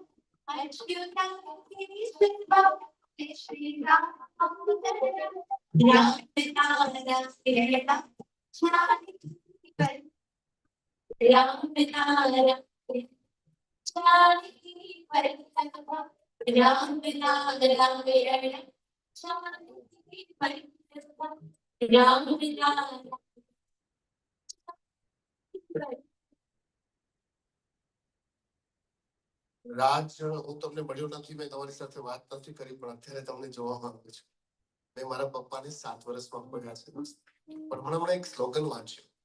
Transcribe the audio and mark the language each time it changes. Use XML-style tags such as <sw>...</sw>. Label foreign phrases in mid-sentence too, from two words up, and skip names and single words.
<sa>अच्युतम केशवम कृष्ण दामोदरम राम नारायण जानकी वल्लभ राम नारायण जानकी वल्लभ राम नारायण जानकी वल्लभ राम नारायण</sa> <gu>રાજ હું તમને મળ્યો નથી, મેં તમારી સાથે વાત નથી કરી, પણ અત્યારે તમને જોવા માંગુ છું. મેં મારા પપ્પાને 7 વર્ષમાં મળ્યા છે, પણ હમણાં એક સ્લોગન વાંચ્યું.</gu>